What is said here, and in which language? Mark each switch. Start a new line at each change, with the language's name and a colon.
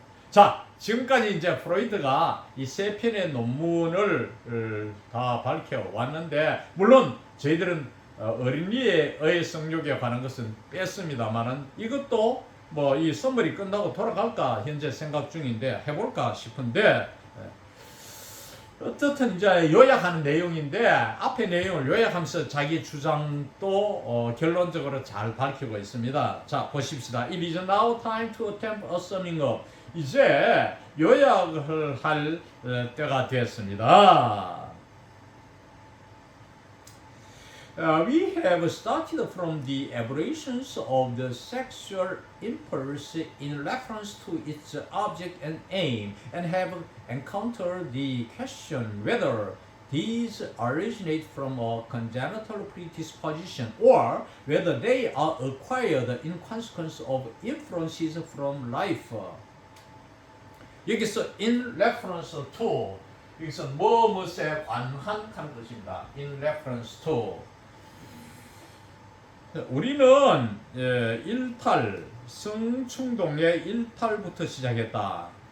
Korean: 자, 지금까지 이제 프로이트가 이 세 편의 논문을 다 밝혀 왔는데 물론 저희들은 어린이의 성욕에 관한 것은 뺐습니다만은 이것도 뭐 이 선물이 끝나고 돌아갈까 현재 생각 중인데 해볼까 싶은데 어떻든 이제 요약하는 내용인데 앞의 내용을 요약하면서 자기 주장도 결론적으로 잘 밝히고 있습니다. 자, 보십시다.
English: It is now time to attempt a summing up.
Korean: 이제 요약을 할 때가 됐습니다.
English: We have started from the aberrations of the sexual impulse in reference to its object and aim, and have encountered the question whether these originate from a congenital predisposition or whether they are acquired in consequence of influences from life.
Korean: 여기서
English: in reference to,
Korean: 여기서 무엇에 관한하는 것입니다.
English: in reference to.
Korean: 우리는 일탈, 성충동의 일탈부터 시작했다.